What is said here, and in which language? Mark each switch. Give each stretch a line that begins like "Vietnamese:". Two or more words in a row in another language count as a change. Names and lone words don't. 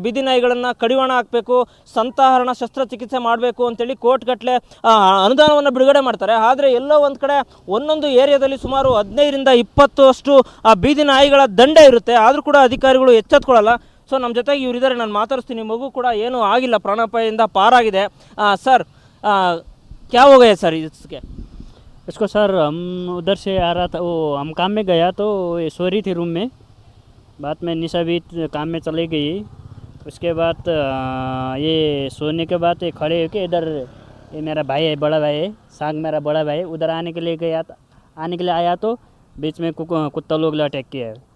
Kannada: ಬೀದಿ ನಾಯಿಗಳನ್ನು ಕಡಿವಾಣ ಹಾಕಬೇಕು, ಸಂತಾಹರಣ ಶಸ್ತ್ರಚಿಕಿತ್ಸೆ ಮಾಡಬೇಕು ಅಂತೇಳಿ ಕೋಟಿಗಟ್ಟಲೆ ಅನುದಾನವನ್ನು ಬಿಡುಗಡೆ ಮಾಡ್ತಾರೆ. ಆದರೆ ಎಲ್ಲೋ ಒಂದು ಕಡೆ ಒಂದೊಂದು ಏರಿಯಾದಲ್ಲಿ ಸುಮಾರು 15 ರಿಂದ 20 ಅಷ್ಟು ಬೀದಿ ನಾಯಿಗಳ ದಂಡ ಇರುತ್ತೆ. ಆದರೂ ಕೂಡ ಅಧಿಕಾರಿಗಳು ಎಚ್ಚೆತ್ಕೊಳ್ಳಲ್ಲ. ಸೊ ನಮ್ಮ ಜೊತೆಗೆ ಇವರಿದ್ದಾರೆ, ನಾನು ಮಾತಾಡಿಸ್ತೀನಿ. ಮಗು ಕೂಡ ಏನೂ ಆಗಿಲ್ಲ, ಪ್ರಾಣಾಪಾಯದಿಂದ ಪಾರಾಗಿದೆ.
Hindi: सर क्या हो गया सर इसको सर हम उधर से आ रहा था, वो हम काम में गया तो ये सो रही थी रूम में. बाद में निशा भी काम में चली गई. उसके बाद ये सोने के बाद ये खड़े होके इधर, ये मेरा भाई है, बड़ा भाई है, सांग मेरा बड़ा भाई, उधर आने के लिए आया तो बीच में कुत्ता लोग अटैक किया है.